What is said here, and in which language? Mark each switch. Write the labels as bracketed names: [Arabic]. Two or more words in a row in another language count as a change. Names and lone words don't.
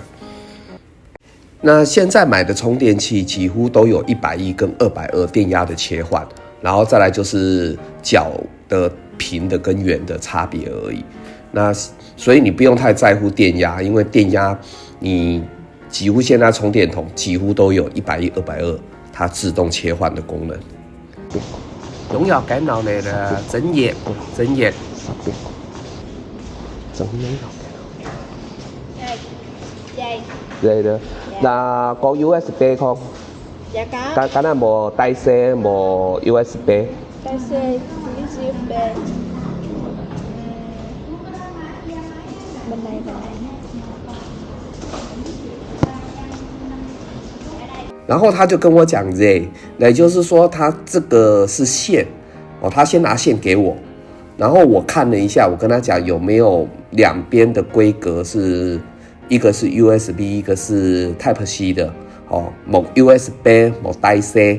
[Chinese] 那现在买的充电器几乎都有110跟220电压的切换，然后再来就是角的平的跟圆的差别而已。那所以你不用太在乎电压，因为电压你几乎现在充电筒几乎都有110、220它自动切换的功能。 [Vietnamese] 拥有 cái nào này là dẫn dệt. Dây đó. Là có USB không? Dạ có. Cái này một tai C, một USB. Tai C, USB. Bên này rồi. [Chinese] 然后他就跟我讲 Z， 也就是说他这个是线他先拿线给我，然后我看了一下，我跟他讲有没有两边的规格是一个是 USB， 一个是 Type C 的某 USB 某 Type C。